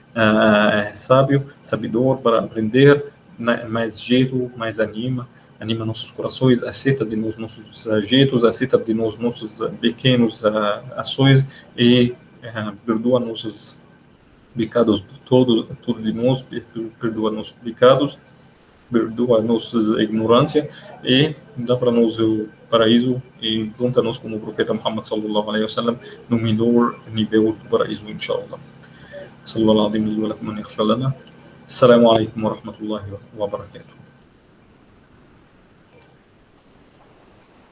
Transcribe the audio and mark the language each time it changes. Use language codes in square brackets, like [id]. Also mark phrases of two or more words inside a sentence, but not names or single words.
[pt] sabedor para aprender, mais jeito, mais anima nossos corações, aceita de nós nossos jeitos, aceita de nós nossos pequenos ações e perdoa nossos pecados, tudo de nós, perdoa nossos pecados, perdoa nossa ignorância e dá para nós o paraíso e junta-nos como o profeta Muhammad [ar] صلى الله عليه وسلم [pt] no melhor nível do paraíso, inshallah. [ar] صلى الله عليه وسلم. السلام عليكم ورحمة الله وبركاته.